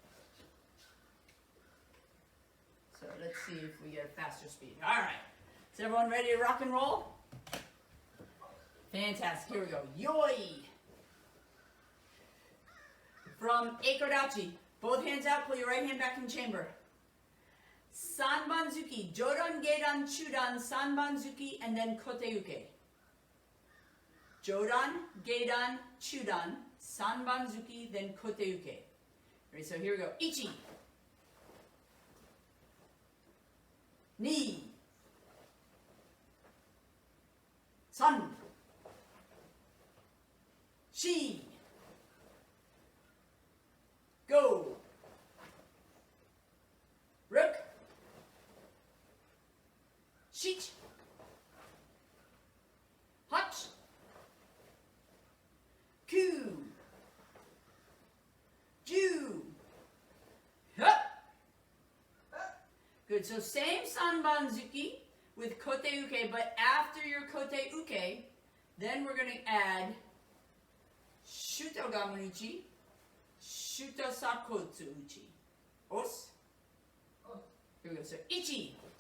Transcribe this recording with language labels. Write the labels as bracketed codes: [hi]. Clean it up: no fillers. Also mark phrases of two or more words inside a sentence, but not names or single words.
[en] So let's see if we get a faster speed. All right. Is everyone ready to rock and roll? Fantastic. Here we go. Yoi. From Eikodachi. Both hands out. Pull your right hand back in chamber. Sanbanzuki. Jodan, Geidan, Chudan, Sanbanzuki, and then Koteuke. Jodan, Geidan, Chudan, Sanbanzuki, then Koteuke. Ready? So here we go. [ja] Ichi. Ni. San. Shi. Go. Rook. Shich. Hutch. Ku. Ju. Hup. [en] Good. So same Sanbanzuki with Kote Uke, but after your Kote Uke, then we're going to add Shuto Gamuichi, Shuto Sakotsu Uchi. Os. Here we go. So Ichi.